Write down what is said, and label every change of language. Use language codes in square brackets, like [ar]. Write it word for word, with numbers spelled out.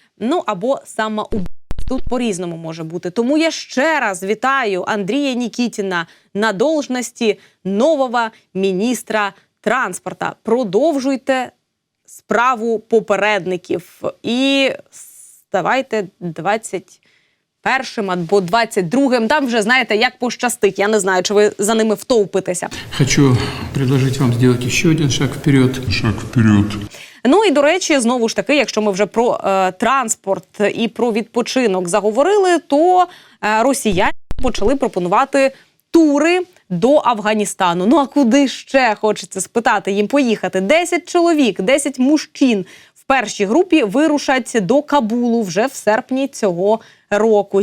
[uk] Ну або самоубійців. Тут по-різному може бути. Тому я ще раз вітаю Андрія Нікітіна на должності нового міністра транспорту. Продовжуйте справу попередників і ставайте двадцять першим або двадцять другим. Там вже, знаєте, як пощастить. Я не знаю, чи ви за ними втовпитеся. [ru] Хочу предложить вам сделать ще один шаг вперед. Шаг вперед. [uk] Ну і, до речі, знову ж таки, якщо ми вже про е, транспорт і про відпочинок заговорили, то е, росіяни почали пропонувати тури до Афганістану. Ну а куди ще, хочеться спитати, їм поїхати? десять чоловік, десять мужчин в першій групі вирушать до Кабулу вже в серпні цього року.